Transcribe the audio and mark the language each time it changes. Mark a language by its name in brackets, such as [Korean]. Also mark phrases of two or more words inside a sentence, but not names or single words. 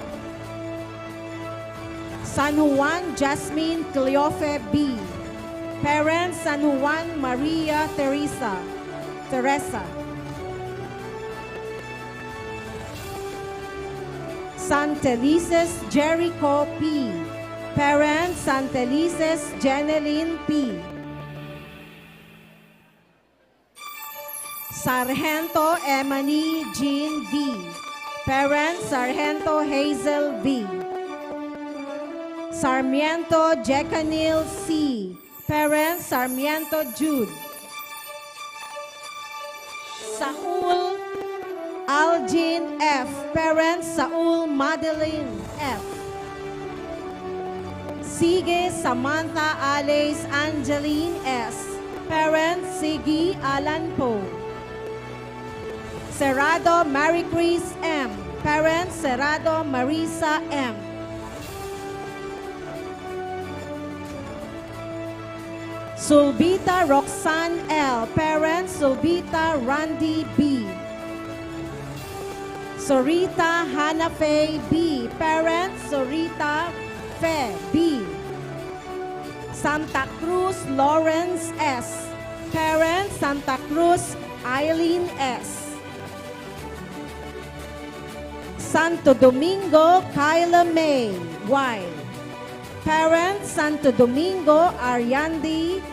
[English] San Juan Jasmine Cleofe B. Parents, San Juan Maria Teresa. San Telices Jericho P. Parents, San Telices Jeneline P. Sargento Emily Jean V. Parents, Sargento Hazel V. Sarmiento Jecanil C. Parents, Sarmiento Jude. Saul Algin F. Parents, Saul Madeline F. Sige Samantha Alice Angeline S. Parents, Sige Alan Poe. Serrado Maricris M. Parents, Serrado Marisa M. Sulbita Roxanne L. Parents, Sulbita Randy B. Sorita Hannah Faye B. Parents, Sorita Fe B. Santa Cruz Lawrence S. Parents, Santa Cruz Eileen S. Santo Domingo Kyla May Y. Parents, Santo Domingo Ariandi.